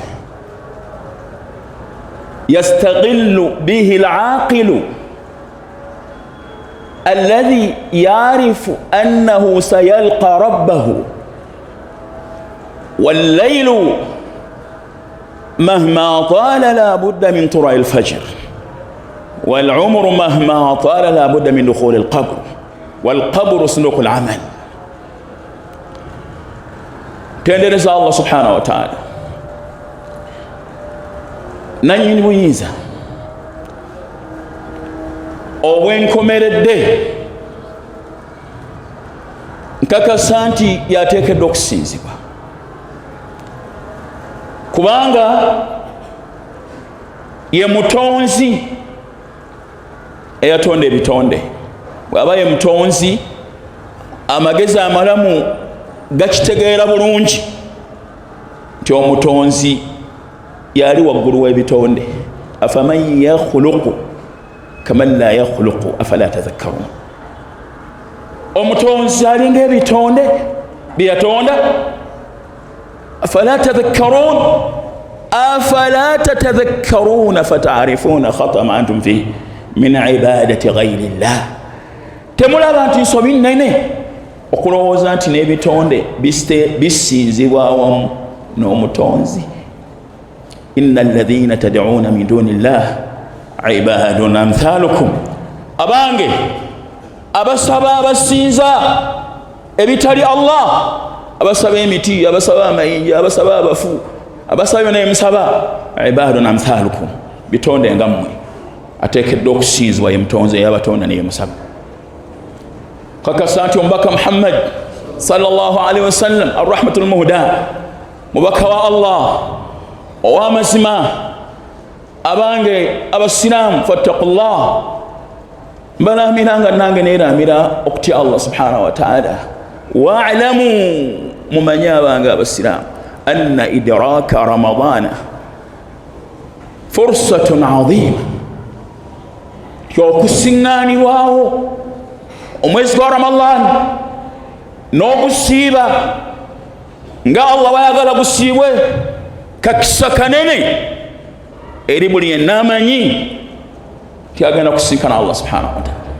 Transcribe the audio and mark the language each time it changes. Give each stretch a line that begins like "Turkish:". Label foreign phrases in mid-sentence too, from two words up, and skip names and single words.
Arabic: يستغل به العاقل الذي يعرف أنه سيلقى ربه. والليل مهما طال لا بد من طلوع الفجر، والعمر مهما طال لا بد من دخول القبر، والقبر صندوق العمل.
Ganda: tendereza
Arabic: الله سبحانه وتعالى
Ganda: nanyini buyinza obwenkomeredde nkakasa nti yateekeddwa okusinzibwa, kubanga ye mutonzi eyatonda ebitonde. bw'aba ye mutonzi amagezi amalamu gakitegeera bulungi nti omutonzi yali waggulu w'ebitonde.
Arabic: أفمن يخلق كمن لا يخلق أفلا تذكرون.
Ganda: omutonzi alinga ebitonde byeyatonda.
Arabic: أفلا تذكرون أفلا تتذكرون فتعرفون خطأ ما أنتم فيه من عبادة غير الله.
Ganda: temulaba nti nsobi nnene okulowooza nti n'ebitonde bisinzibwa awamu n'omutonzi.
Arabic: إن الذين تدعون من دون الله عباد أمثالكم.
Ganda: abange abasaba abasinza ebitali Allah, abasaba emiti, abasaba amayinja, abasaba abafu, abasaba byonna emusaba,
Arabic: عباد أمثالكم,
Ganda: bitonde nga mmwe. ateekeddwa okusinzibwa ye mutonzi eyabatonda naye musaba. kakasa nti omubaka Muhammad
Arabic: صلى الله عليه وسلم الرحمة المهداة,
Ganda: mubaka wa Allah ow'amazima. abange abasiraamu fattaqullah, mbalaamira nga nange neeramira okutya
Arabic: الله سبحانه وتعالى.
Ganda: wa'lamu, mumanye abange abasiraamu,
Arabic: أن إدراك رمضان فرصة عظيمة,
Ganda: okusiŋŋaanibwawo omwezi gwa Ramadan n'ogusiiba nga Allah wayagala gusiibwe kakisa kanene eri buli yenna amanyi ti agenda kusinkana
Arabic: الله سبحانه وتعالى.